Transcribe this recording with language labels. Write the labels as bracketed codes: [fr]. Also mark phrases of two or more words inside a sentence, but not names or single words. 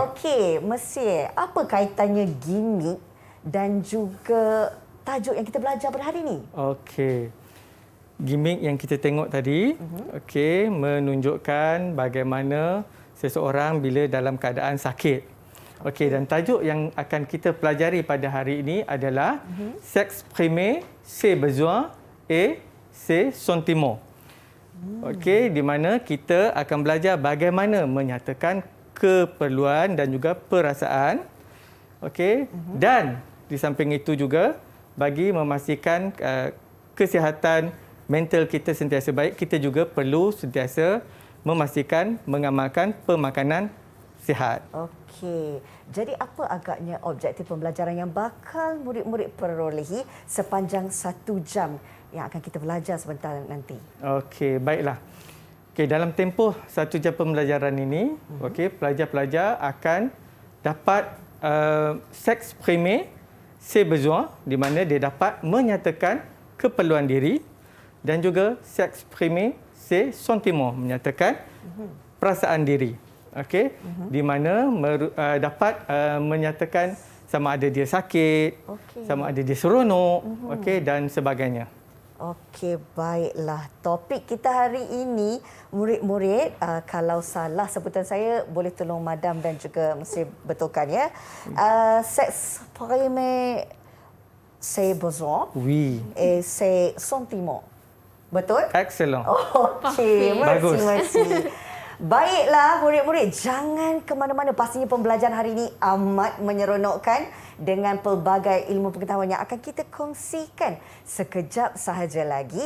[ms] Okey, Monsieur, apa kaitannya gimmick dan juga tajuk yang kita belajar pada hari ini? Okey. Gimmick yang kita tengok tadi, okey, menunjukkan bagaimana seseorang bila dalam keadaan sakit. Okey, dan tajuk yang akan kita pelajari pada hari ini adalah [fr] s'exprimer ses besoins et ses sentiments. [ms] Okey, di mana kita akan belajar bagaimana menyatakan keperluan dan juga perasaan. Okey, dan di samping itu juga bagi memastikan kesihatan mental kita sentiasa baik, kita juga perlu sentiasa memastikan mengamalkan pemakanan sihat. Okey. Jadi apa agaknya objektif pembelajaran yang bakal murid-murid perolehi sepanjang 1 jam yang akan kita belajar sebentar nanti? Okey, baiklah. Okey, dalam tempoh 1 jam pembelajaran ini, okey, pelajar-pelajar akan dapat [fr] s'exprimer ses besoins, [ms] di mana dia dapat menyatakan keperluan diri dan juga [fr] s'exprimer ses sentiments, [ms] menyatakan perasaan diri. Okey, di mana dapat menyatakan sama ada dia sakit, sama ada dia seronok, okey, dan sebagainya. Okey, baiklah. Topik kita hari ini, murid-murid, kalau salah sebutan saya, boleh tolong Madam dan juga mesti betulkan ya. [fr] S'exprimer ses besoins Oui. et ses sentiments. [ms] Betul? Excellent. Okey, Bagus. merci. Baiklah murid-murid, jangan ke mana-mana. Pastinya pembelajaran hari ini amat menyeronokkan dengan pelbagai ilmu pengetahuan yang akan kita kongsikan sekejap sahaja lagi.